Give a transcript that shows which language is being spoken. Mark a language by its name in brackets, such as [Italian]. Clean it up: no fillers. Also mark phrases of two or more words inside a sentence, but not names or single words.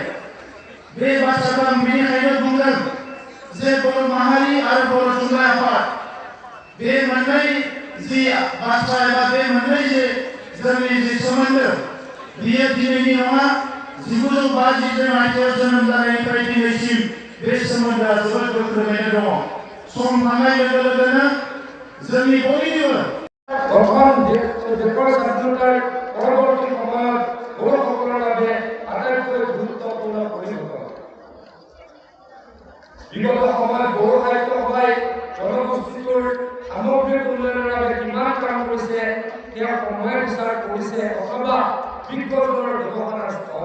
[Bodo] बे बाथ्राखौ आं बेनिखायनो बुंदों जे बर' माहारि आरो बर' थुनलाइ आफाद, बे मोननै जि बाथ्रा एबा बे मोननै जे जोंनि जि सोमोन्दो, बियो दिनैनि नङा, 1952 मायथाइयाव जोनोम जानायनिफ्राय दिनैसिम बे सोमोन्दोआ जोबोद गोख्रोङैनो दङ। सम थांनाय लोगो लोगोनो जोंनि बयनिबो [Assamese] দেশৰ স্বাধীনতাৰ পৰৱৰ্তী সময়ত বড়োসকলৰ বাবে আটাইতকৈ গুৰুত্বপূৰ্ণ পৰিঘটনা। বিগত সময়ত বড়ো সাহিত্য সভাই জনগোষ্ঠীটোৰ সামগ্ৰিক উন্নয়নৰ বাবে কিমান কাম কৰিছে সেয়া সময় বিচাৰ কৰিছে অথবা বিজ্ঞজনৰ ব্যৱহাৰৰ স্থল।